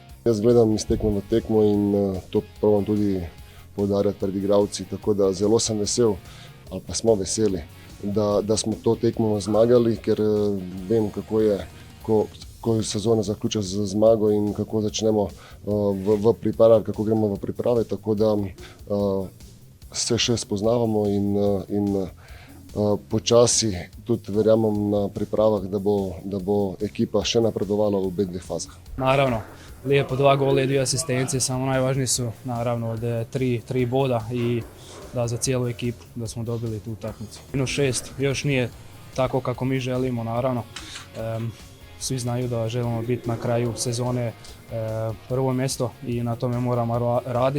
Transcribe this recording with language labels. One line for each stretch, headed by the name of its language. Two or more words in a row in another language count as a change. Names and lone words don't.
Slovenian: Jaz gledam iz tekme v tekmo in to probam tudi poudarjati pred igralci, tako da zelo sem vesel, ali pa smo veseli, da smo to tekmo zmagali, ker vem, kako je, ko je sezona zaključa z zmago in kako začnemo v pripravah, kako gremo v priprave, tako da se še spoznavamo in počasi tudi verjamem na pripravah, da bo ekipa še napredovala v obe dveh fazah.
Croatian: Naravno, lijepo 2 gola i 2 asistencije, samo najvažniji su naravno od 3 boda i da za cijelu ekipu da smo dobili tu utakmicu. -6 još nije tako kako mi želimo, naravno. Svi znaju da želimo biti na kraju sezone prvo mjesto i na tome moramo raditi.